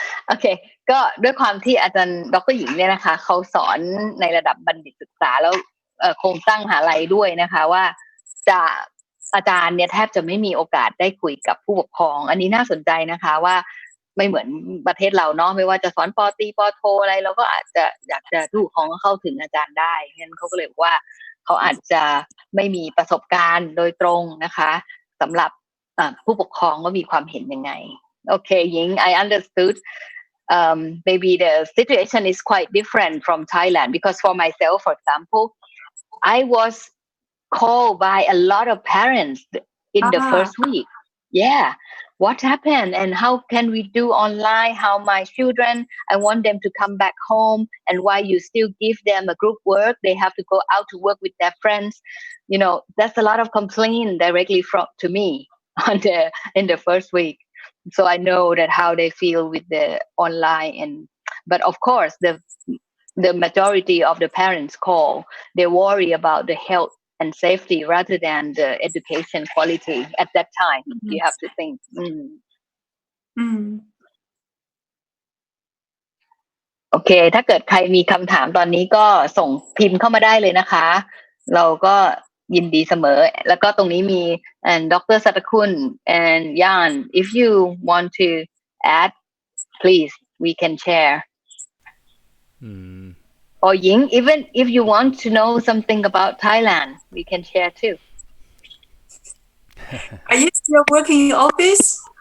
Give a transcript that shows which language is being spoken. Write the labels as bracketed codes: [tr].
[th] Okay ก็ด้วยความที่อาจารย์ดร.หญิงเนี่ยนะคะเขาสอนในระดับบัณฑิตศึกษาแล้วโครงสร้างมหาลัยด้วยนะคะว่าอาจารย์เนี่ยแทบจะไม่มีโอกาสได้คุยกับผู้ปกครองอันนี้น่าสนใจนะคะว่าไม่เหมือนประเทศเราเนาะไม่ว่าจะสอนป.ตรีป. โทอะไรเราก็อาจจะอยากจะผู้ปกครองเข้าถึงอาจารย์ได้งั้นเขาก็เลยบอกว่าเขาอาจจะไม่มีประสบการณ์โดยตรงนะคะสำหรับผู้ปกครองว่ามีความเห็นยังไง [en] Okay, Ying, I understood. Maybe the situation is quite different from Thailand because for myself, for example, I was called by a lot of parents in the first week. Yeah, what happened and how can we do online? How my children, I want them to come back home, and why you still give them a group work? They have to go out to work with their friends. That's a lot of complaint directly to me in the first week. So I know that how they feel with the online but of course the majority of the parents call, they worry about the health and safety rather than the education quality at that time. You have to think. [th] โอเคถ้าเกิดใครมีคำถามตอนนี้ก็ส่งพิมพ์เข้ามาได้เลยนะคะเราก็ยินดีเสมอแล้วก็ตรงนี้มีDr. [en] Satakun and Yan if you want to add please we can share or Ying even if you want to know something about Thailand we can share too. Are you still working in office?